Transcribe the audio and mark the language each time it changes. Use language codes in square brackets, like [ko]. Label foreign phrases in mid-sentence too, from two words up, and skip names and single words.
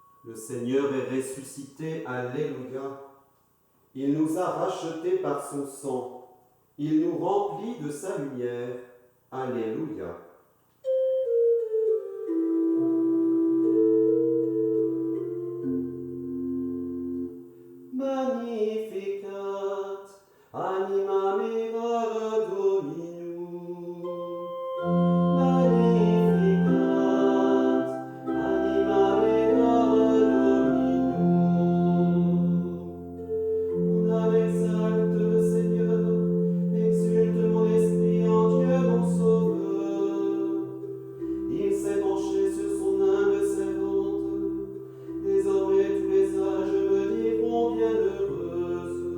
[fr] Le Seigneur est ressuscité, alléluia. Il nous a rachetés par son sang. Il nous remplit de sa lumière, alléluia. [la] Magnificat, anima mea Dominum. Magnificat, anima mea Dominum. [fr] Mon âme exalte le Seigneur, exulte mon esprit en Dieu mon Sauveur. Il s'est penché sur son humble servante. Désormais tous les âges me diront bienheureuse.